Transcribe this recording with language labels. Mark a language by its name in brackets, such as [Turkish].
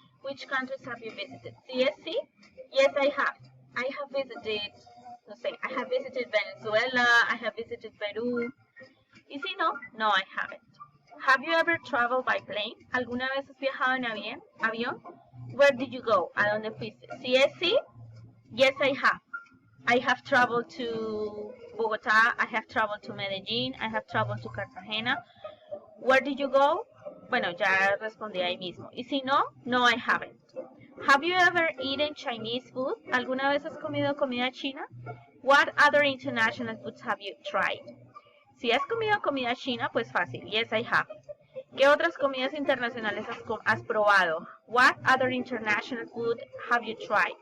[English] Which countries have you visited? [Spanish] Si es sí, [English] yes, I have. I have visited, [Spanish] no sé, [English] I have visited Venezuela, I have visited Perú. [Spanish] Y si no, [English] no, I haven't. Have you ever traveled by plane? [Spanish] ¿Alguna vez has viajado en avión? [English] Where did you go? [Spanish] ¿A dónde fuiste? Si es sí, [English] yes, I have. I have traveled to Bogotá, I have traveled to Medellín, I have traveled to Cartagena. Where did you go? [Spanish] Bueno, ya respondí ahí mismo. Y si no, no, [English] I haven't. Have you ever eaten Chinese food? [Spanish] ¿Alguna vez has comido comida china? [English] What other international foods have you tried? [Spanish] Si has comido comida china, pues fácil. [English] Yes, I have. [Spanish] ¿Qué otras comidas internacionales has probado? [English] What other international food have you tried?